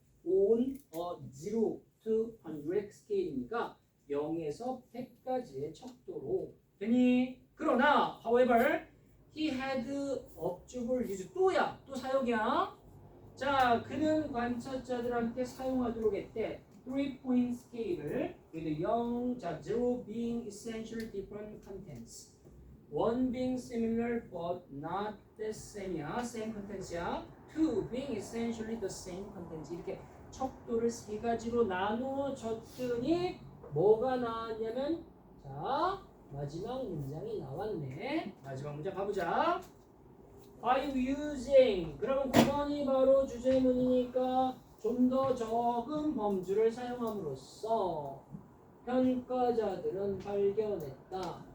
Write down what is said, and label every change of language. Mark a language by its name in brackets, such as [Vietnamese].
[English] on a 0 to 100 [Korean] 스케일이니까 0에서 100까지의 척도로 되니. 그러나 [English] however he had observed [Korean] 또야 또 사역이야. 자, 그는 관찰자들한테 사용하도록 했대. [English] 3-point 스케일을 with 0, 자, 0 being essentially different contents, 1 being similar but not the same이야. same contents야. 2 being essentially the same contents. [Korean] 이렇게 척도를 세 가지로 나누어 줬더니 뭐가 나왔냐면 자, 마지막 문장이 나왔네. 마지막 문장 가보자. By using. 그러면 9번이 바로 주제문이니까 좀 더 적은 범주를 사용함으로써 평가자들은 발견했다.